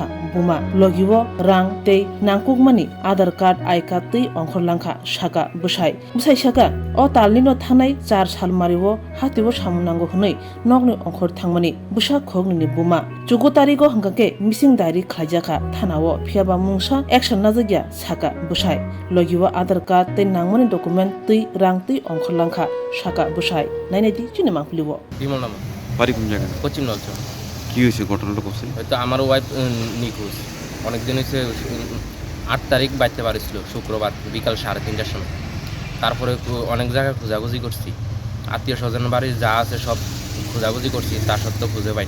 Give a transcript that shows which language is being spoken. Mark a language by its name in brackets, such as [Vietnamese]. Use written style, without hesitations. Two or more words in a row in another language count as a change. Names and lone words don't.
[Kok Borok] buma logiwo rang tei nangkukmani aadhar card I card tei ongkhor langkha saka busai saka o talni no thangnai 4 sal mariwo hatiwo samunango hwnui nokni ongkhor thangmani busa khogni buma 14 tarigo hangake [English] missing diary [Kok Borok] khlaijaka thanao phiaba mungsa action najagya saka busai logiwo aadhar card tei nangmani document tei rang tei ongkhor langkha saka busai nainadi chini mangpliwo [Bangla] বিমল নামা বাড়ি কোন জায়গায়? পশ্চিম নলচর। কি হয়েছে ঘটনাটা করছে? হয়তো আমার ওয়াইফ নিখোঁজ অনেকদিন হয়েছে। 8 তারিখ বাড়তে পারেছিল শুক্রবার বিকাল 3:30টার সময়। তারপরে অনেক জায়গায় খোঁজাখুঁজি করছি, আত্মীয় স্বজন বাড়ি যা আছে সব খোঁজাখুঁজি করছি, তা সত্ত্বেও খুঁজে পাই না।